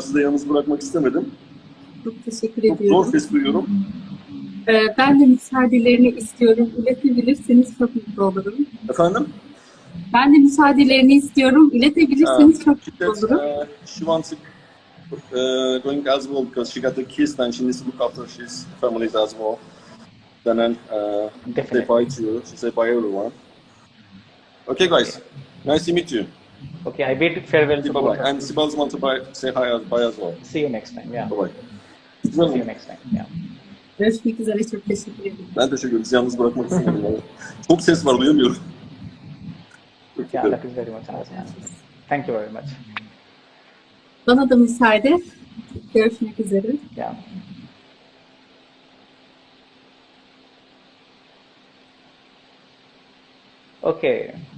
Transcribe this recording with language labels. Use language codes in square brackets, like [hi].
[tr] Sizi de yalnız bırakmak istemedim. Çok teşekkür Çok zor ediyorum. ses duyuyorum. Ben de müsaadelerini istiyorum. İletebilirseniz çok mutlu olurum. Efendim? Ben de müsaadelerini istiyorum. İletebilirseniz çok mutlu olurum. [en] She wants to going as well because she got the kids and she needs to look after his families as well. Then say bye to you. She said bye everyone. Okay guys, nice to meet you. Okay, I bid farewell to both. Bye-bye. And Sibel's want to say bye as well. See you next time. Yeah. Bye-bye. See you next time. Yeah. [tr] Görüşmek üzere. Çok teşekkür ederim. Ben teşekkür ederim. Sizi yalnız bırakmak istemedim. Çok ses var, duyamıyorum. [en] Yeah, that is very much understandable. Thank you very much. [tr] Bana da müsaade. Görüşmek üzere. [en] Yeah. Okay.